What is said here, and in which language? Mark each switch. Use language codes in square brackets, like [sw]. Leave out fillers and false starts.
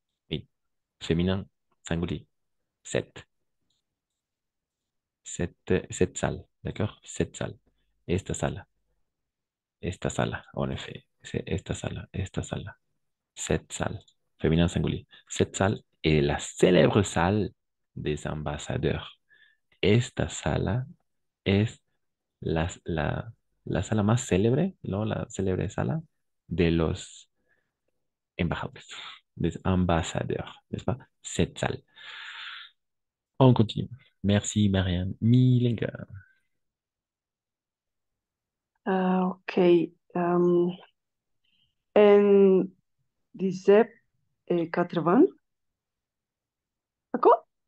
[fr] Oui, féminin, singulier. 7. Cette salle, d'accord? Cette salle. [es] Esta sala. Esta sala, [fr] en effet. C'est [es] esta sala. [fr] Cette salle. Féminin singulier. Cette salle est la célèbre salle des ambassadeurs. [es] Esta sala es la sala más célebre, ¿no? La célebre sala de los embajadores, [fr] des ambassadeurs, n'est-ce pas? Cette salle. On continue. Merci, Marianne. Milenka. Ok. um, en 1780, d'accord?